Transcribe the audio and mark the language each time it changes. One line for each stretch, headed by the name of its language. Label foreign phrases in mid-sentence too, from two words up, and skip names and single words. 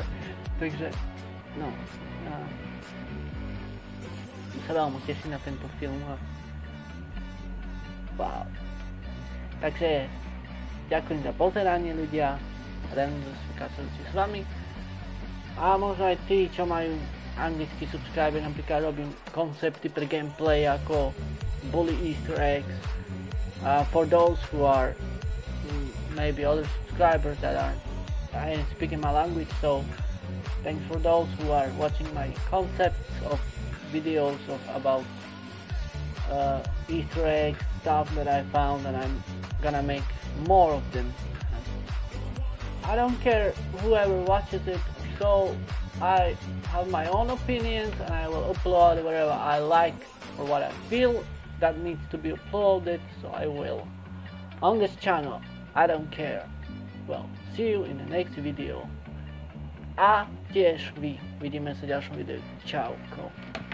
Slovak: Takže, no, ja sa veľmi teším na tento film a wow. Takže, ďakujem za pozeranie ľudia. Raven z SVK sa ľudí s vami. A možno aj tí, čo majú anglický subscriber, napríklad robím koncepty pre gameplay ako bully
English: easter eggs. For those who are maybe other subscribers that are speaking my language, so thanks for those who are watching my concepts of videos about easter eggs, stuff that I found, and I'm gonna make more of them. I don't care whoever watches it, so I have my own opinions and I will upload whatever I like or what I feel that needs to be uploaded, so I will on this channel. I don't care. Well, see you in the next video.
Slovak: A tiež vy. Vidíme sa v ďalšom videu. Čauko.